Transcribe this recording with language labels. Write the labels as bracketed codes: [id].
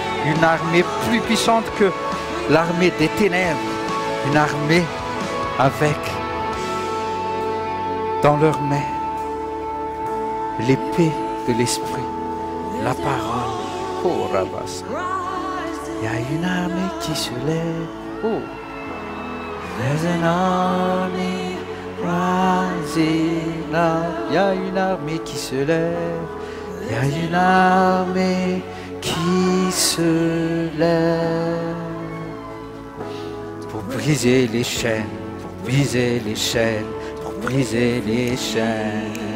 [fr] Une armée plus puissante que l'armée des ténèbres. Une armée avec dans leurs mains l'épée de l'esprit, la parole. Oh Rabas. Il y a une armée qui se lève. Oh. [en] There's an army rising up. [fr] Il y a une armée qui se lève. Il y a une armée qui se lève. Pour briser les chaînes, pour briser les chaînes, pour briser les chaînes.